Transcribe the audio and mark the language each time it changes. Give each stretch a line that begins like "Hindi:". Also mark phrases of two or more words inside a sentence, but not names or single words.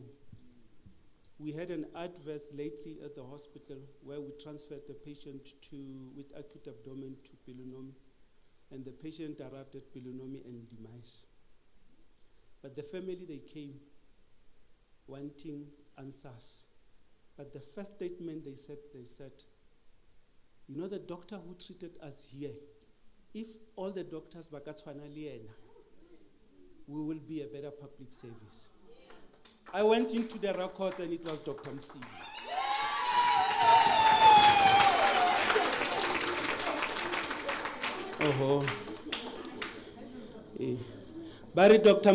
English: We had an adverse lately at the hospital where we transferred the patient with acute abdomen to Pilunomi, and the patient arrived at Pilunomi and demise. But the family, they came wanting answers. But the first statement they said, you know, the doctor who treated us here, if all the doctors
Southern Sotho: bakatshwana le yena,
English: we will be a better public service. I went into the records and it was Dr. Msibi. But Dr.